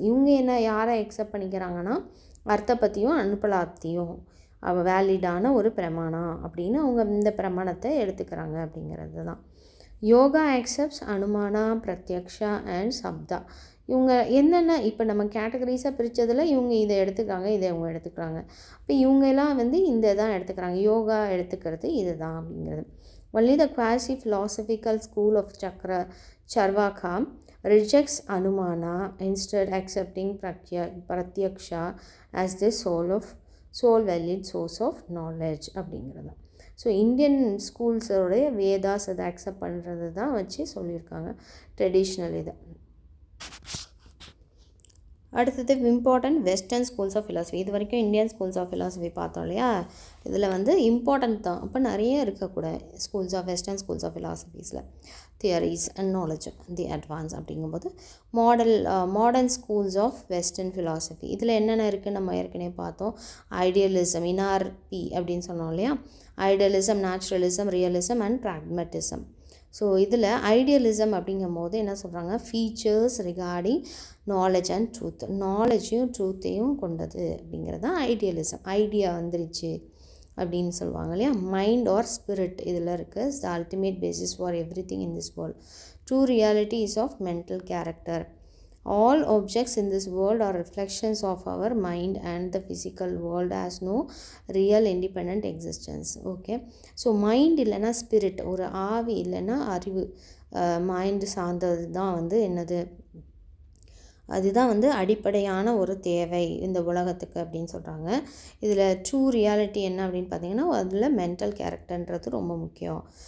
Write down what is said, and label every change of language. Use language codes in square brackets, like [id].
[ta] இவங்க என்ன யாரை அக்செப்ட் பண்ணிக்கிறாங்கன்னா அர்த்தபத்தியும் அனுப்பலாத்தியும் வேலிடான ஒரு பிரமாணம் அப்படின்னு அவங்க இந்த பிரமாணத்தை எடுத்துக்கிறாங்க அப்படிங்கிறது தான். [en] Yoga accepts Anumana, Pratyaksha and Shabda. [ta] இவங்க என்னென்ன இப்போ நம்ம கேட்டகரிஸாக பிரித்ததில் இவங்க இதை எடுத்துக்கிறாங்க, இதை இவங்க எடுத்துக்கிறாங்க. இப்போ இவங்கெல்லாம் இந்த தான் எடுத்துக்கிறாங்க. யோகா எடுத்துக்கிறது இது தான் அப்படிங்கிறது. [en] only the quasi philosophical school of Charvaka rejects Anumana, instead accepting Pratyaksha as the sole valid source of knowledge [ta] அப்படிங்கிறது. ஸோ இந்தியன் ஸ்கூல்ஸோடைய வேதாஸ் அதை அக்செப்ட் பண்ணுறது தான் வச்சு சொல்லியிருக்காங்க ட்ரெடிஷ்னல் இதை. அடுத்தது important western schools of philosophy. இது வரைக்கும் இந்தியன் ஸ்கூல்ஸ் ஆஃப் ஃபிலாசபி பார்த்தோம் இல்லையா, இதில் இம்பார்ட்டன்ட் தான். அப்போ நிறைய இருக்கக்கூடாது schools of western schools of ஃபிலாசபிஸில் theories and knowledge the advance அப்படிங்கும்போது modern schools of western philosophy இதில் என்னென்ன இருக்குதுன்னு நம்ம ஏற்கனவே பார்த்தோம். ஐடியலிசம், இன்ஆர்பி அப்படின்னு சொன்னோம் இல்லையா, idealism, naturalism, realism and ப்ராக்மெட்டிசம். So இதில் ஐடியலிசம் அப்படிங்கும் போது என்ன சொல்கிறாங்க, [en] features regarding knowledge and truth, [ta] நாலேஜையும் ட்ரூத்தையும் கொண்டது அப்படிங்கிறது தான் ஐடியலிசம். ஐடியா வந்துருச்சு அப்படின்னு சொல்லுவாங்க இல்லையா. [en] mind or spirit [ta] இதில் இருக்குது. [en] The ultimate basis for everything in this world. True reality is of mental character. All objects in this world are reflections of our mind and the physical world has no real independent existence. [ta] Okay, so mind இல்லைன்னா spirit, ஒரு ஆவி இல்லைன்னா அறிவு, mind சார்ந்தது தான் என்னது, அதுதான் அடிப்படையான ஒரு தேவை இந்த உலகத்துக்கு அப்படின்னு சொல்கிறாங்க. இதில் ட்ரூ ரியாலிட்டி என்ன அப்படின்னு பார்த்தீங்கன்னா அதில் மென்டல் கேரக்டர்ன்றது ரொம்ப முக்கியம்.